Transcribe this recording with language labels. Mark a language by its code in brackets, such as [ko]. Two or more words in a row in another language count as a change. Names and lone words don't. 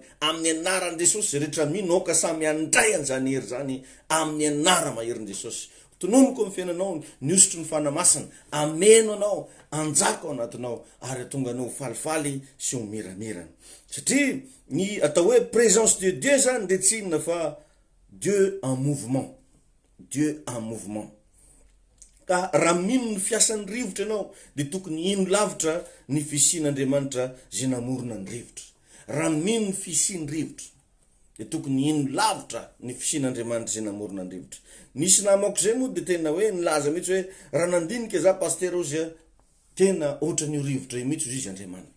[mg] Amin'ny anaran'i Jesosy rehetra mino ka samy andray an'izany hery zany amin'ny anara maherin'i Jesosy. Tonomiko amin'ny fiainanao ny osotry ny fanamasina, ameno anao, anjaka ao anatinao ary atonga anao falifaly sy ho miramirana. Satria ny atao hoe [fr] présence de Dieu [mg] zany de tsy inona fa [fr] Dieu en mouvement. Dieu en mouvement. [mg] Ka raha mino ny fiasan'ny rivotra ianao de tokony ino lavitra ny fisian'Andriamanitra zay namorona ny rivotra. Raha mino ny fisian'ny rivotra de tokony ino lavitra ny fisian'Andriamanitra zay namorona ny rivotra. Nisy namako zay moa de tena hoe nilaza mihitsy hoe raha nandinika za pasteur ozy tena ohatran'io rivotra io mihitsy izy Andriamanitra.